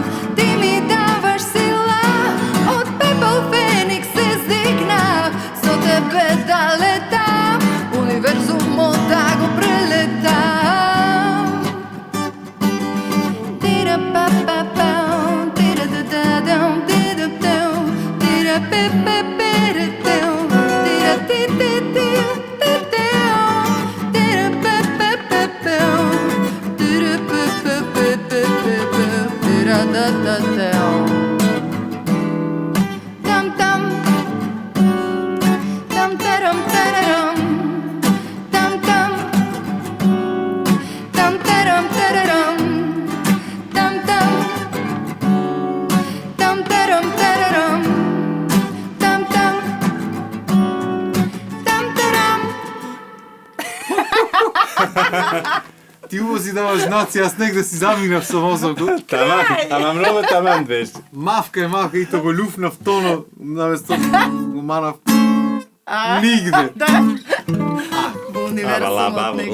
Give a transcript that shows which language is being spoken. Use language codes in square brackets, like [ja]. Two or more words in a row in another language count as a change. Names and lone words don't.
[mk] Ти ми даваш сила, од пепел феникс се здигнав. Со тебе да летам, универзумот да го прелетам. Тира-па-па-пам, тира-да-да-дам, тира-дам, тира-пе-пе-пе-ре-дам, тира-ти-ти-ти. Tam tam tam taram tararam tam tam tam taram tararam tam tam tam taram tararam tam tam tam taram. Ти убаво си даваш нација, јас негде си замигнав со мозокот. Таман, ама многу таман беше. Мавка и то го люфнав тоно, наместо го манав нигде. Да. Во универзумот негде.